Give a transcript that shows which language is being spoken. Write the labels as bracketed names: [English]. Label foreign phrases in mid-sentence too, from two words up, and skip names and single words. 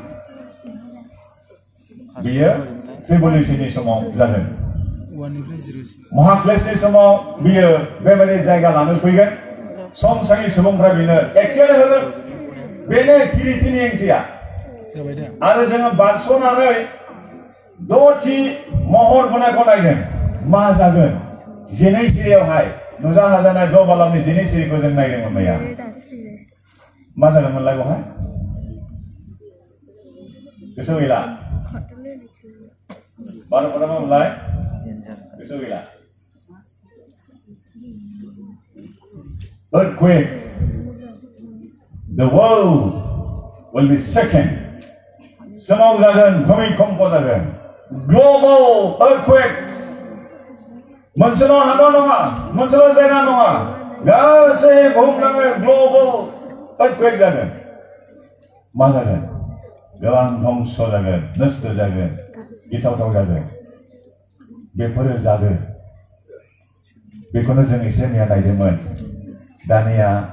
[Bodo] बियो ट्रिबुलेशननि समाव जागोन महाक्लेशनि समाव बियो बेबायदि जायगा लानो फैगोन संसारनि सुबुंफ्रा बेनो एक्टिरा होगोन बेनो किरितिनि ओंथिया आरो जोङो बारस'नानै द'थि महर बोनायखौ नायगोन मा जागोन जिनै सिरियावहाय नुजाहोजानाय द' बालामनि जिनै सिरिखौ जों नायदोंमोन मैया मा जागोनमोनलाय बेवहाय गोसोआव गैला बार मा मोनलाय गोसोआव गैला [English] earthquake the world will be shaken [Bodo] सोमावजागोन भूमिकम्प जागोन [English] global earthquake [Bodo] मोनसेल' हादर नङा मोनसेल' जायगा नङा गासै बुहुमनाङै [English] global earthquake [Bodo] जागोन मा जागोन गोबां धंस जागोन नष्ट जागोन गिथावथाव जागोन बेफोरो जागोन बेखौनो जों एसे मैया नायदोंमोन दानिया